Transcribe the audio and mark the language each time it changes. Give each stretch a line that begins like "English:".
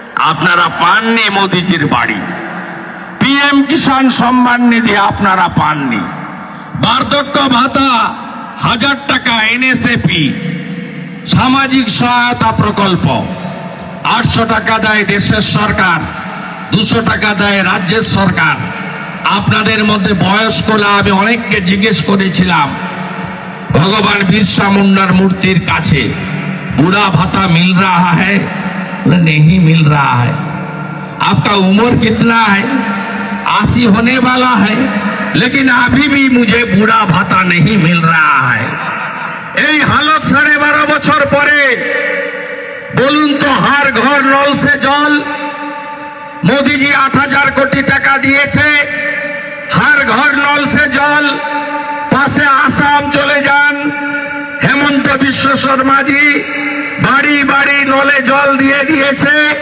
Bangla: আপনারা পাননি মোদিজির বাড়ি। পিএম কিষাণ সম্মান নিধি আপনারা পাননি। বার্ধক্য ভাতা 1000 টাকা, এনএসএপি সামাজিক সহায়তা প্রকল্প 800 টাকা দেয় দেশের সরকার, 200 টাকা দেয় রাজ্যের সরকার। আপনাদের মধ্যে বয়স্করা, আমি অনেককে জিজ্ঞেস করেছিলাম भगवान बिरसा मुंडार मूर्तिर काछे,
Hindi: बूढ़ा भाता मिल रहा है? नहीं मिल रहा है। आपका उम्र कितना है? 80 होने वाला है, लेकिन अभी भी मुझे बूढ़ा भाता नहीं मिल रहा है।
Bangla: এই হালত 12.5 বছর পরে বলুন তো, হার ঘর নল সে জল মোদিজি 8,000 কোটি টাকা দিয়েছে। হার ঘর নল সে জল, পাশে আসাম চলে যান, হেমন্ত বিশ্ব শর্মাজি বাড়ি বাড়ি নলে জল দিয়ে দিয়েছে।